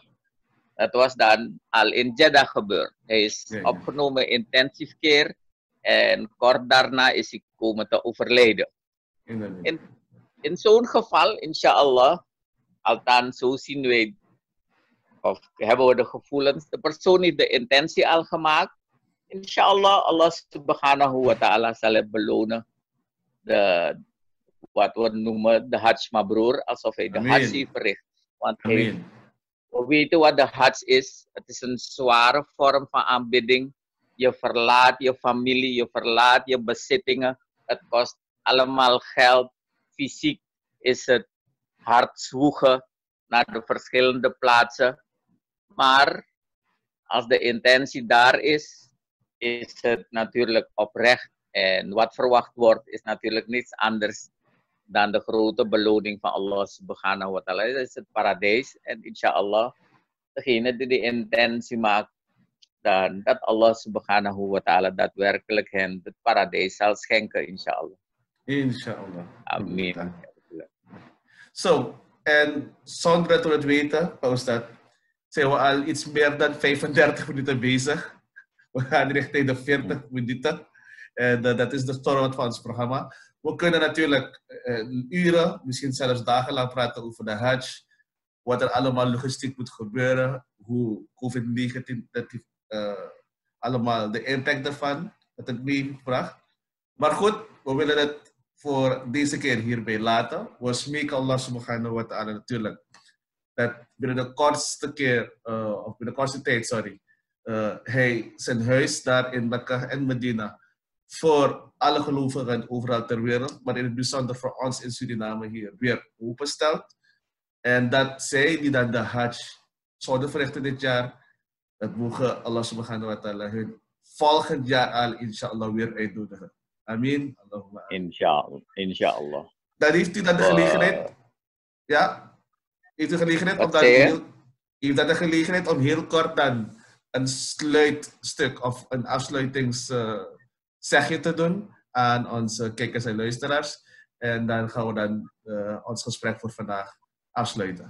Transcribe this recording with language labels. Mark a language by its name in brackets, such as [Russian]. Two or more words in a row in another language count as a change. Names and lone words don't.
[Dutch] Dat was dan al in Jeddah gebeurd. Hij is opgenomen in [English] intensive care [Dutch] en kort daarna is hij komen te overlijden. In zo'n geval, inshallah, althans zo zien wij, of hebben we de gevoelens, de persoon heeft de intentie al gemaakt. [Arabic] إن شاء الله الله سبحانه وتعالى [Dutch] zal het belonen. Wat we noemen de [Arabic] حج مبرور, [Dutch] alsof hij de Hajj heeft verricht. Want we weten wat de Hajj is. Het is een zware vorm van aanbidding. Je verlaat je familie, je verlaat je bezittingen. Het kost allemaal geld. Fysiek is het hard zwoegen naar de verschillende plaatsen. Maar als de intentie daar is, is het natuurlijk oprecht. En wat verwacht wordt, is natuurlijk niets anders dan de grote beloning van [Arabic] الله سبحانه وتعالى. [Dutch] Dat is het paradijs. En inshallah, degene die de intentie maakt, dan dat [Arabic] الله سبحانه وتعالى [Dutch] daadwerkelijk hen het paradijs zal schenken, inshallah. Inshallah. Amin. Zo, en zonder dat we het weten, Paustat, zijn we al iets meer dan 35 minuten bezig. We gaan richting de 40 minuten. En dat is de format van ons programma. We kunnen natuurlijk uren, misschien zelfs dagenlang praten over de Hajj. Wat er allemaal logistiek moet gebeuren. Hoe COVID-19 allemaal de impact daarvan, dat het meebracht. Maar goed, we willen het voor deze keer hierbij laten. We smeken [Arabic] الله سبحانه وتعالى [Dutch] natuurlijk dat binnen de kortste tijd, hij zijn huis daar in Mekka en Medina voor alle gelovigen overal ter wereld, maar in het bijzonder voor ons in Suriname hier weer openstelt. En dat zij die dan de Hajj zouden verrichten dit jaar, dat mogen [Arabic] الله سبحانه وتعالى [Dutch] hun volgend jaar al inshallah weer uitnodigen. [Arabic] آمين اللهم. إن شاء الله إن شاء الله. [Dutch] Dan heeft u dan de gelegenheid. Ja? Heeft u de gelegenheid om heel kort dan een sluitstuk of een afsluitingszegje te doen aan onze kijkers en luisteraars. En dan gaan we dan ons gesprek voor vandaag afsluiten.